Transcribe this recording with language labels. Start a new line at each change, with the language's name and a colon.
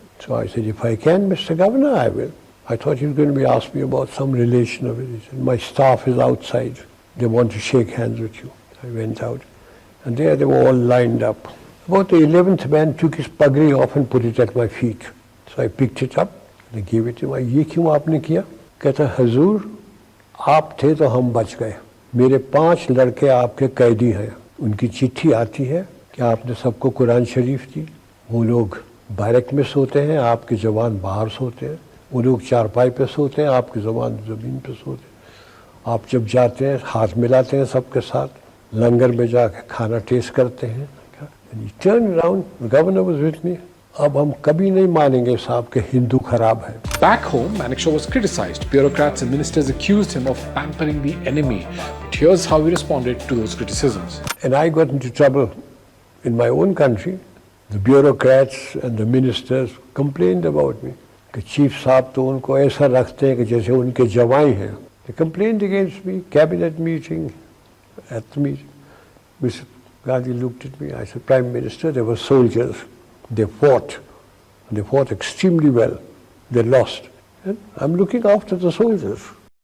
English: So I said, if I can, Mr. Governor, I will. I thought he was going to be asking me about some relation of it. He said, my staff is outside. They want to shake hands with you. I went out, and there they were all lined up. About the 11th man took his pagri off and put it at my feet. So I picked it up and I gave it to him.
Hindi: ये क्यों आपने किया? कहता, हुजूर, आप थे तो हम बच गए. मेरे 5 लड़के आपके कैदी हैं. उनकी चिट्ठी आती है कि आपने सबको कुरान शरीफ दी. वो लोग बैरक में सोते हैं, आपके जवान बाहर सोते हैं. वो लोग चारपाई पे सोते हैं, आपके जवान ज़मीन पे सोते हैं. आप जब जाते हैं हाथ मिलाते हैं सबके साथ, लंगर में जाकर खाना टेस्ट करते हैं.
English: And he turned around, the governor was with me.
Hindi: अब हम कभी नहीं मानेंगे साहब के हिंदू खराब है.
English: Back home, Manekshaw was criticized. Bureaucrats and ministers accused him of pampering the enemy. But here's how he responded to those criticisms. And I got into trouble in my own country. The bureaucrats and the ministers complained about me.
Hindi: कि chief साहब तो उनको ऐसा रखते हैं कि जैसे उनके जवाई हैं.
English: They complained against me, cabinet meeting, at the meeting. Mr. Gandhi looked at me. I said, Prime Minister, they were soldiers. They fought. They fought extremely well. They lost. And I'm looking after the soldiers.